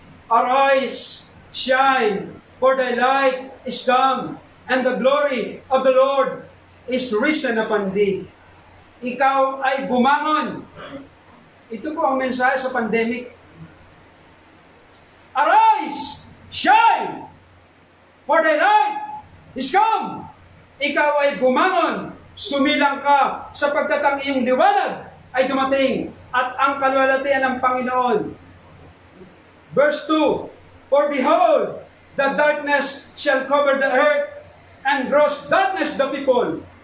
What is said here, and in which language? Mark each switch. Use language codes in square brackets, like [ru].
[en] Arise, shine, for thy light is come, and the glory of the Lord is risen upon thee. [tl] Ikaw ay bumangon. Ito po ang mensahe sa pandemic. [en] Arise, shine, for thy light is come. [tl] Ikaw ay bumangon, sumilang ka, sapagkat ang iyong liwanag ay dumating, at ang kaluwalhatian ng Panginoon. [en] Verse 2, for behold, the darkness shall cover the earth, and gross darkness the people.